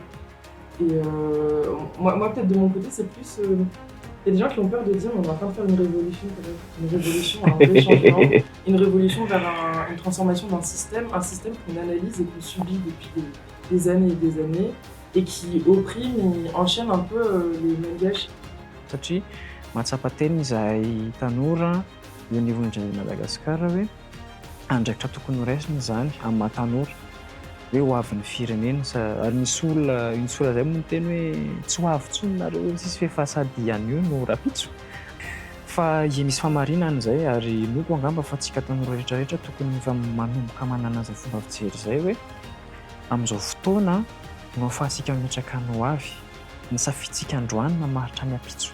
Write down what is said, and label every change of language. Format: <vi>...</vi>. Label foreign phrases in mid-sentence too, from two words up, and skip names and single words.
<fr>Et moi peut-être de mon côté, c'est plus... Il y a des gens qui ont peur de dire on est en train de faire une révolution, une révolution, un vrai changement, une révolution vers une transformation d'un système, un système qu'on analyse et qu'on subit depuis des années et des années, et qui opprime et enchaîne un peu les Malgaches.</fr> <mg>Satria mahatsapa teny izay tanora eo anivon'ny Gen Z Madagascar hoe andraikitra tokony ho raisina zany amin'ny mahatanora hoe ho avin'ny firenena ary misy olona zay moa teny hoe tsy ho avy tsony nareo sisy fehefahasady ihany io no rapitso fa misy famarinana zay ary noko angamba fa tsika tanora rehetrarehetra tokony fa manomboka manana azy fomba fijery zay hoe amin'izao fotoana no ahafahantsika mimetraka no avy ny safitsika androany mamaritra ny apitso</mg>